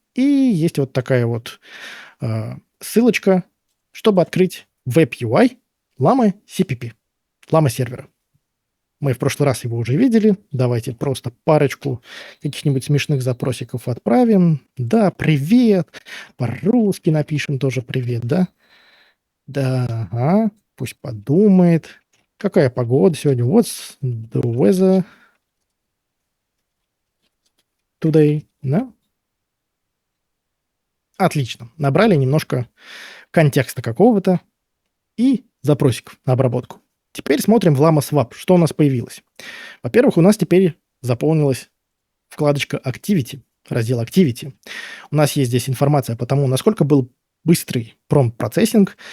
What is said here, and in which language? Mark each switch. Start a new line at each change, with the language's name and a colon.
Russian: И есть вот такая вот ссылочка, чтобы открыть Web-UI Llama CPP, Llama сервера. Мы в прошлый раз его уже видели. Давайте просто парочку каких-нибудь смешных запросиков отправим. Да, привет. По-русски напишем тоже привет, да? Да, ага. Пусть подумает. Какая погода сегодня?
English: What's the weather today?
Russian: Да? Отлично. Набрали немножко контекста какого-то и запросиков на обработку. Теперь смотрим в LlamaSwap, что у нас появилось. Во-первых, у нас теперь заполнилась вкладочка Activity, раздел Activity. У нас есть здесь информация по тому, насколько был быстрый промпт-процессинг.